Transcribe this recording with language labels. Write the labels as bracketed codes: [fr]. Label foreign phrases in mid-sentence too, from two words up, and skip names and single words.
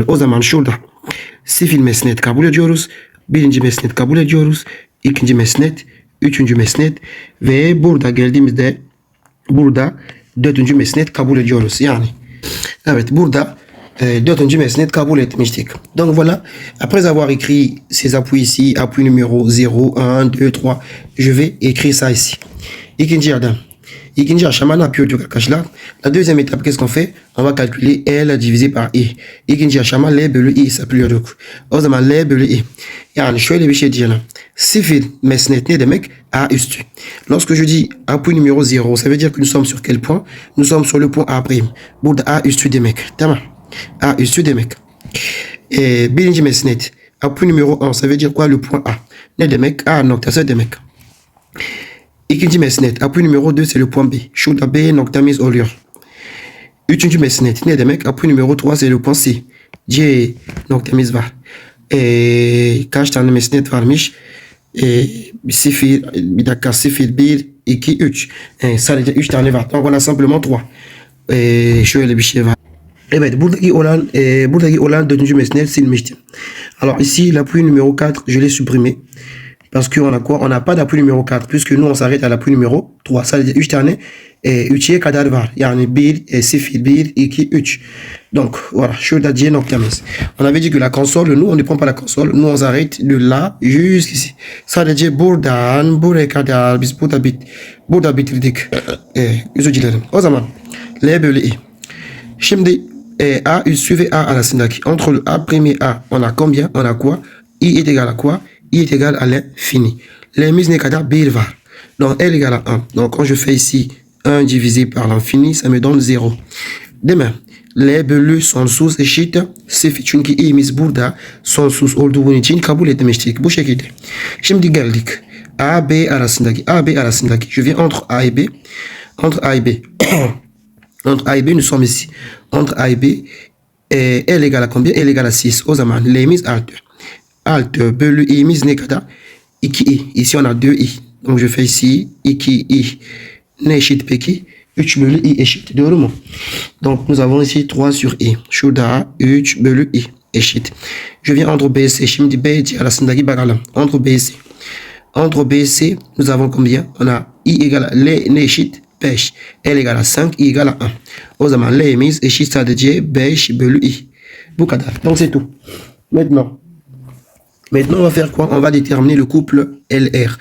[tr] O zaman şurada sıfır mesnet kabul ediyoruz. Birinci mesnet kabul ediyoruz. İkinci mesnet, üçüncü mesnet ve burada geldiğimizde burada dördüncü mesnet kabul ediyoruz. Yani evet, burada dördüncü mesnet kabul etmiştik. [fr] Donc voilà, après avoir écrit ces appuis ici, appui numéro 0, 1, 2, 3, je vais écrire ça ici. [tr] İkinci adım. İkinci aşama ne yapıyorduk arkadaşlar? [fr] La deuxième étape, qu'est-ce qu'on fait? On va calculer L divisé par I. [tr] İkinci aşama L bölü I hesaplıyorduk. O zaman L bölü I. Yani şöyle bir şey diyelim. Sıfır mesnet ne demek? A üstü. [fr] Lorsque je dis A point numéro 0, ça veut dire que nous sommes sur quel point? Nous sommes sur le point A prime. [tr] Burada A üstü demek. Tamam. A üstü demek. Birinci mesnet. [fr] A point numéro 1, ça veut dire quoi le point A? [tr] Ne demek? A noktası demek. İkinci mesnet. [fr] A point numéro 2, c'est le point B. [tr] Şurada B noktamız oluyor. Üçüncü mesnet. Ne demek? [fr] A point numéro 3, c'est le point C. [tr] C noktamız var. Kaç tane mesnet varmış? Sıfır, bir dakika, 0, 1, 2, 3. Sadece 3 tane var. [fr] Donc on a simplement 3. [tr] Şöyle bir şey var. Evet, buradaki olan dördüncü mesnet silmiştim. [fr] Alors ici, l'appui numéro 4, je l'ai supprimé. Parce qu'on a quoi? On n'a pas d'appui numéro 4, puisque nous, on s'arrête à l'appui numéro 3. Ça veut dire [tr] 3 tane 3'ye kadar var. Yani 1, 0, 1, 2, 3. [fr] Donc, voilà. [tr] Şurada C noktamız. [fr] On avait dit que la console, nous, on ne prend pas la console. Nous, on s'arrête de là jusqu'ici. [tr] Sadece buradan buraya kadar biz burada bitirdik. Özür dilerim. O zaman L bölü I. Şimdi A üssü ve A arasındaki. [fr] Entre le A premier A, on a combien? On a quoi? I est égal à quoi? I est égal à l'infini. [tr] L'emiz ne kadar 1 var. [fr] Donc L égale à 1. Donc quand je fais ici 1 divisé par l'infini, ça me donne 0. Demain, [tr] L bölü sonsuz eşit 0. Çünkü i'miz burada sonsuz olduğu için kabul etmiştik. Bu şekilde. Şimdi geldik. A, B arasındaki. [fr] Je viens entre A et B. Entre A et B. Entre A et B, nous sommes ici. Entre A et B, L égale à combien? L égale à 6. [tr] O zaman L'miz artı. Alt bölü i'miz ne kadar? 2i. [fr] Ici on a 2i. Donc je fais ici 2i. [tr] Ne eşit peki? 3 bölü i eşit. Doğru mu? [fr] Donc nous avons ici 3 sur i. [tr] Şurada 3 bölü i eşit. [fr] Je viens entre BC. [tr] Şimdi BC arasındaki bakalım. [fr] Entre BC. Entre BC, nous avons combien? On a i égale à L [tr] ne eşit? [fr] 5. L égale à 5, I égale à 1. [tr] O zaman L'miz eşit sadece 5 bölü i. Bu kadar. [fr] Donc c'est tout. Maintenant, on va faire quoi? On va déterminer le couple LR.